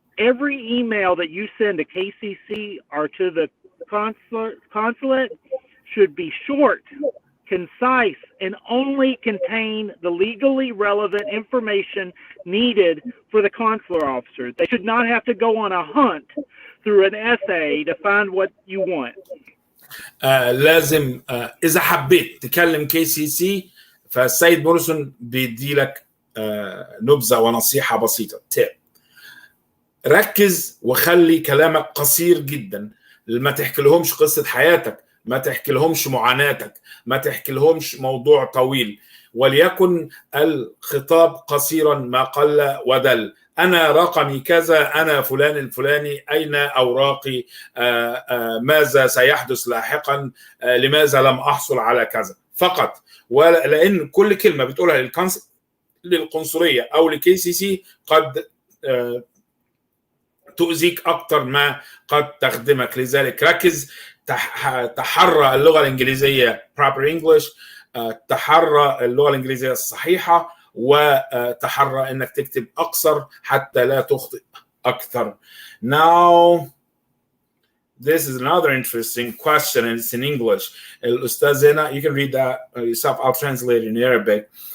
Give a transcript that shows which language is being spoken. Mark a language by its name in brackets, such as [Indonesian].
[English] Every email that you send to KCC or to the consulate should be short, concise, and only contain the legally relevant information needed for the consular officer. They should not have to go on a hunt through an essay to find what you want. [Arabic] لازم إذا حبيت تكلم KCC فالسيد موريسون بيدي لك نبذة ونصيحة بسيطة. ركز وخلي كلامك قصير جدا، ما تحكي لهمش قصة حياتك، ما تحكي لهمش معاناتك، ما تحكي لهمش موضوع طويل، وليكن الخطاب قصيرا ما قل ودل. أنا رقمي كذا، أنا فلان الفلاني، أين أوراقي، ماذا سيحدث لاحقا، لماذا لم أحصل على كذا فقط. ولأن كل كلمة بتقولها للقنصلية أو لKCC قد تؤذيك أكتر ما قد تخدمك. لذلك ركز، تحرى اللغة الإنجليزية [English] proper English، [Arabic] تحرى اللغة الإنجليزية الصحيحة، وتحرى إنك تكتب أقصر حتى لا تخطئ أكثر. [English] Now this is another interesting question and it's in English. [Arabic] الأستاذ هنا, [English] you can read that yourself, I'll translate it in Arabic.